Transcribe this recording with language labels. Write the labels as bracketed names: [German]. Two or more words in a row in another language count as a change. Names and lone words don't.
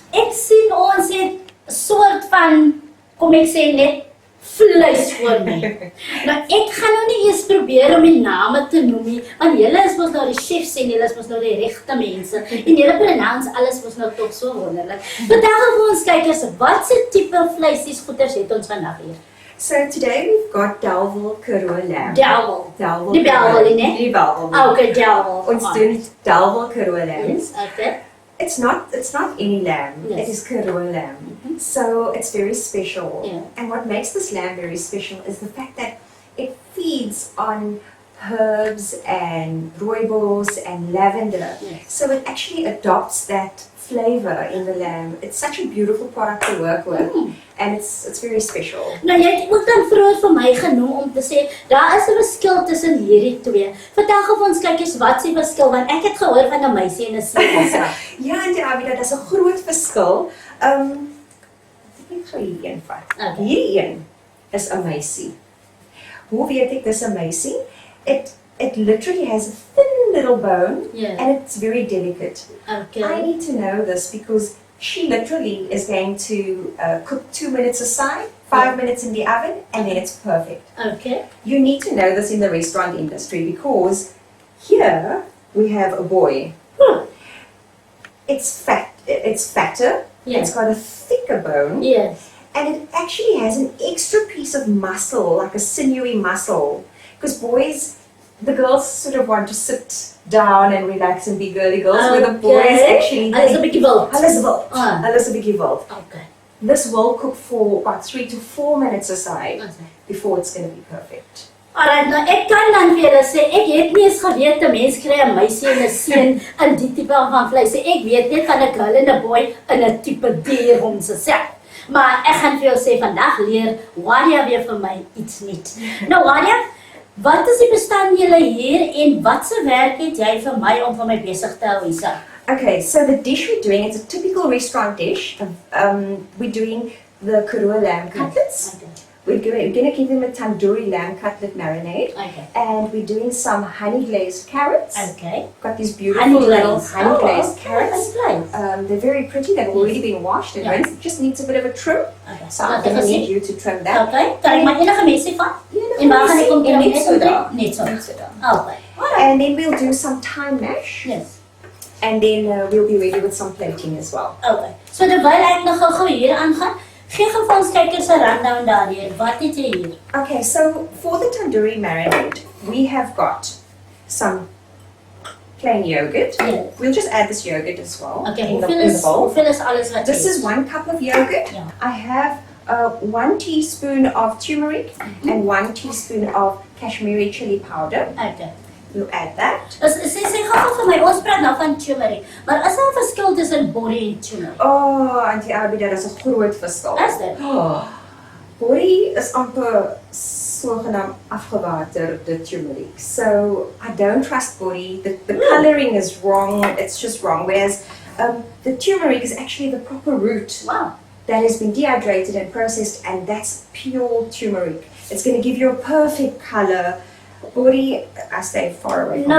[Afrikaans] Ek sien ons het 'n soort van, kom ek sê net, vleis voor my. Maar ek gaan nou nie eers probeer om die name te noem nie, want julle is mos nou die chefs en julle is mos nou die regte mense. En julle pronounce alles mos nou tog so wonderlik. Vertel vir ons kykers, wat se tipe vleisies goeders het ons vandag hier? [English] So today we've got Dalwil Karoo lamb. [Afrikaans] Dalwil. Die Dalwil, né? Die Dalwil. [English] Oh, okay, Dalwil. [Afrikaans] Ons doen Dalwil Karoo lamb. [English] Yes, okay. It's not any lamb. Yes. It is Karoo lamb. So it's very special. Yeah. And what makes this lamb very special is the fact that it feeds on herbs and rooibos and lavender. Yes. So it actually adopts that flavor in the lamb. It's such a beautiful product to work with. And it's very special. [Afrikaans] Nou jy het ook dan vroeër vir my genoem om te sê, daar is 'n verskil tussen hierdie twee. Vertel gou vir ons kykers wat se verskil, want ek het gehoor van 'n meisie en 'n seun. Ja, en Abidah, dat is 'n groot verskil. Ek gaan hierdie een vat. Okay. Hierdie een is 'n meisie. Hoe weet ek dis 'n meisie? [English] It literally has a thin little bone, Yeah. and it's very delicate. Okay. I need to know this because she literally is going to cook 2 minutes aside, 5 minutes in the oven, and then it's perfect. Okay. You need to know this in the restaurant industry because here we have a boy. It's fatter, Yeah. it's got a thicker bone, Yes. and it actually has an extra piece of muscle, like a sinewy muscle. Because the girls sort of want to sit down and relax and be girly girls, where the boys actually... [Afrikaans] Hulle is 'n bietjie wild. Hulle is wild. Ah. Hulle is 'n bietjie wild. [English] Okay. This will cook for about 3 to 4 minutes aside Okay. before it's going to be perfect. Alright, [Afrikaans] nou ek kan dan vir julle sê, ek het nie eens geweet 'n mens kry 'n meisie en 'n seun in die tipe van vleis. Ek weet net van 'n girl en 'n boy in 'n tipe dier homself. Maar ek gaan vir jou sê vandag leer Wadia weer vir my iets nuuts. Nou Wadia, wat is die bestanddele hier en wat se werk het jy vir my om vir my besig te hou hierso? [English] Okay, so the dish we're doing, it's a typical restaurant dish. We're doing the Karoo lamb cutlets. Okay. We're going to give them a tandoori lamb cutlet marinade. Okay. And we're doing some honey glazed carrots. Okay. Got these beautiful Honey little glaze. honey glazed Oh, carrots. honey glaze. They're very pretty. They've already been washed and Yeah. rinsed. Just needs a bit of a trim. Okay. So I'm going to need you to trim that. Okay. [Afrikaans] Kan ek maar enige mensie vat? En waar gaan ek kom En trim? net so daar. Net so. Net so daar. [English] Okay. Alright. And then we'll do some thyme mash. Yes. And then we'll be ready with some plating as well. Okay. [Afrikaans] So terwyl ek nog gou hier aangaan, gee gou vir ons kykers 'n rundown daardeur. Wat het jy hier? [English] Okay, so for the tandoori marinade, we have got some plain yogurt. Yes. We'll just add this yogurt as well Okay, in the [Afrikaans] hoeveel [English] bowl. [Afrikaans] is alles wat [English] This [Afrikaans] jy [English] is 1 cup of yogurt. Yeah. I have 1 teaspoon of turmeric and 1 teaspoon of Kashmiri chili powder. Okay. We'll add that. [Afrikaans] Sê gou vir my, ons praat nou van turmeric, maar is daar 'n verskil tussen body en turmeric? Oh, Auntie Abidah, dat is 'n groot verskil. Is dit? Oh, body is amper sogenaamd afgewaterde turmeric. [English] So I don't trust body. The coloring is wrong. It's just wrong. Whereas the turmeric is actually the proper root Wow. that has been dehydrated and processed, and that's pure turmeric. It's going to give you a perfect color. Body, I stay far away from